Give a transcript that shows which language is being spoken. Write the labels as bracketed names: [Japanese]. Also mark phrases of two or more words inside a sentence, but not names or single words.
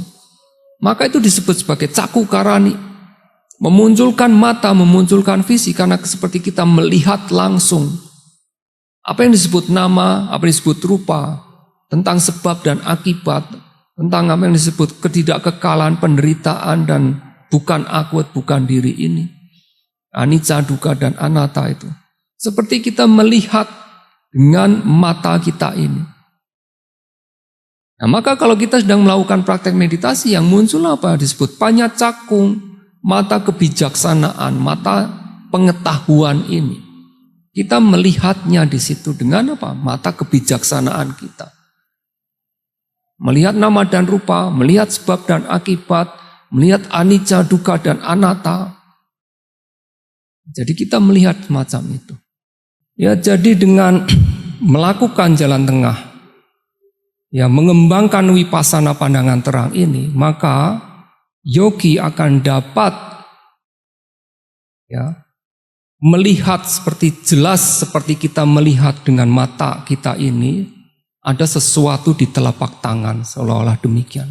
[Indonesian] Maka itu disebut sebagai cakukarani. Memunculkan mata, memunculkan visi karena seperti kita melihat langsung. Apa yang disebut nama, apa yang disebut rupa, tentang sebab dan akibat, tentang apa yang disebut ketidakkekalan, penderitaan dan bukan aku, bukan diri ini. [Pali] Anicca, dukkha dan anatta itu. [Indonesian] Seperti kita melihat dengan mata kita ini. Nah, maka kalau kita sedang melakukan praktek meditasi yang muncul apa? Disebut panyacakung, mata kebijaksanaan, mata pengetahuan ini. Kita melihatnya di situ dengan apa? Mata kebijaksanaan kita. Melihat nama dan rupa, melihat sebab dan akibat, melihat [Pali] anicca, dukkha dan anatta. [Indonesian] Jadi kita melihat semacam itu. Ya, jadi dengan melakukan jalan tengah, ya, mengembangkan vipassana pandangan terang ini, maka yogi akan dapat ya melihat seperti jelas seperti kita melihat dengan mata kita ini ada sesuatu di telapak tangan seolah-olah demikian.